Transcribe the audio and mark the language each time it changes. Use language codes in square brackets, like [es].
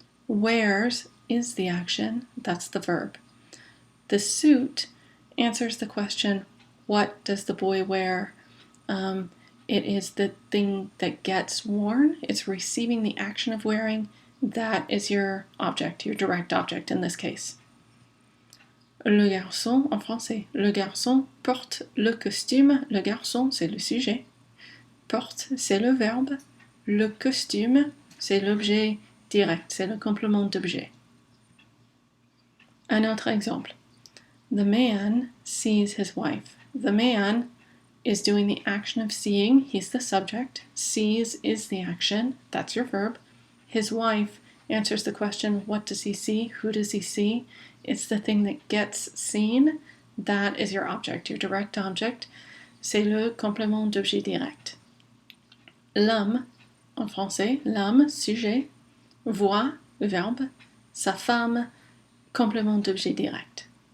[en] Wears is the action, that's the verb. The suit answers the question, what does the boy wear? It is the thing that gets worn. It's receiving the action of wearing. That is your object, your direct object in this case. [fr] Le garçon, en français, le garçon porte le costume. Le garçon, c'est le sujet. Porte, c'est le verbe. Le costume, c'est l'objet direct, c'est le complément d'objet. Un autre exemple. [en] The man sees his wife. The man is doing the action of seeing. He's the subject. Sees is the action. That's your verb. His wife answers the question, what does he see? Who does he see? It's the thing that gets seen. That is your object, your direct object. [fr] C'est le complément d'objet direct. L'homme, en français, l'homme, sujet, voit, verbe, sa femme, complément d'objet direct.